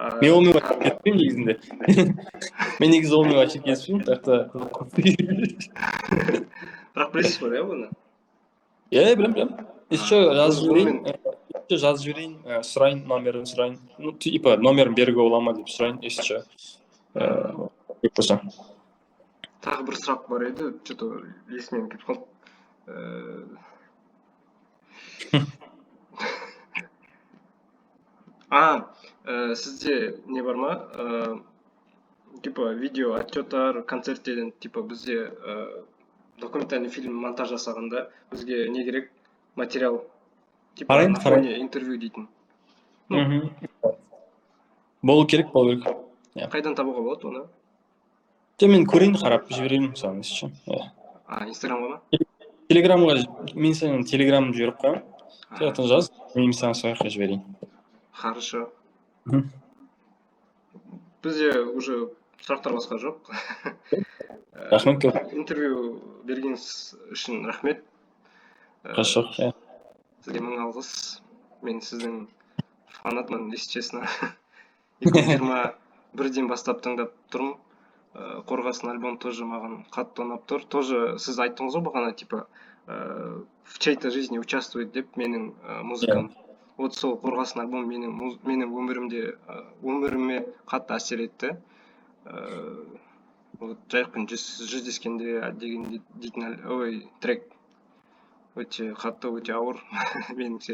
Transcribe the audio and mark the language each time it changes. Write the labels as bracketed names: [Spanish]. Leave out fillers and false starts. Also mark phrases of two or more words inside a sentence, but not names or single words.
[Kazakh] Мен онымен вообще келіспеймін негізінде. Мен негізі онымен вообще келіспеймін, бірақ та бірақ білесіз ғой иә бұны? иә, білем. Еще жазып Онымен жіберейін, сұрайын, номерін сұрайын. Ну, типа, номерін беруге бола ма деп сұрайын, [Russian] если что. [Kazakh] Көп болса. тағы бір сұрақ бар еді, что-то есімнен кетіп қалды. Сізде не бар ма? Типа видео отчеттар, концерттерден типа бізде [Russian] документальный фильм [Kazakh] монтаж жасағанда бізге не керек? Материал. Типа Қарайын, [Russian] на фоне интервью дейтін. [Kazakh] Болу керек. Қайдан табуға болады оны? Мен көрейін, қарап жіберейін мысалы, [Russian] если что. [Kazakh] Инстаграмға ма? Телеграмға, мен сенің телеграмын жіберіп қоямын. Сояқтан жаз, мен саған сояққа жіберейін. [Russian] Хорошо. [Kazakh] Бізде уже сұрақтар басқа жоқ. Рахмет көп. Интервью бергеніңіз үшін рахмет. [Russian] Хорошо. [Kazakh] Сізге мың алғыс. Мен сіздің фанатмын, [Russian] если честно. [Kazakh] 2021-ден бастап тыңдап тұрмын. Қорғасын альбом тоже маған қатты ұнап тұр. Тоже сіз айттыңыз ғой бағана, [Russian] типа, в чьей-то жизни участвует [Kazakh] деп менің музыкам. Вот сол Қорғасын альбом менің өміріме қатты әсер етті. Вот жайықпен жүздескенде дейтін трек өте қатты, өте ауыр меніңше.